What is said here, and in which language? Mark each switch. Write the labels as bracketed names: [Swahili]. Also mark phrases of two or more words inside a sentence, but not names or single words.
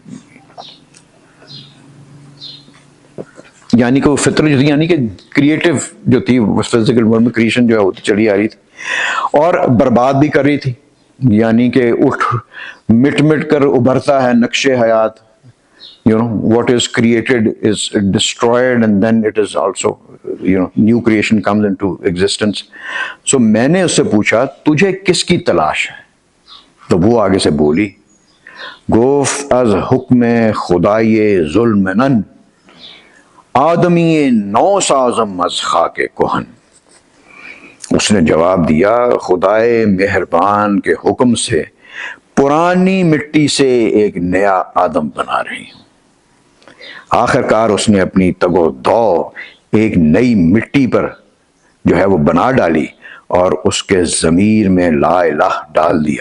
[Urdu] یعنی کہ وہ فطرت جو تھی، یعنی کہ کریٹو جو تھی، [English] physical world [Urdu] میں کریشن جو ہے ہوتی چلی آ رہی تھی اور برباد بھی کر رہی تھی. یعنی کہ اٹھ مٹ مٹ کر ابھرتا ہے نقش حیات. [English] what is created is destroyed and then it is also new creation comes into existence. [Urdu] So میں نے اس سے پوچھا تجھے کس کی تلاش ہے؟ تو وہ آگے سے بولی، [Persian] گفت از حکم خدای ظلم نن آدمی نو سازم از خاک کہن. [Urdu] اس نے جواب دیا، خدائے مہربان کے حکم سے پرانی مٹی سے ایک نیا آدم بنا رہی ہوں. آخر کار اس نے اپنی تگ و دو ایک نئی مٹی پر جو ہے وہ بنا ڈالی اور اس کے ضمیر میں [Arabic] لا الہ [Urdu] ڈال دیا.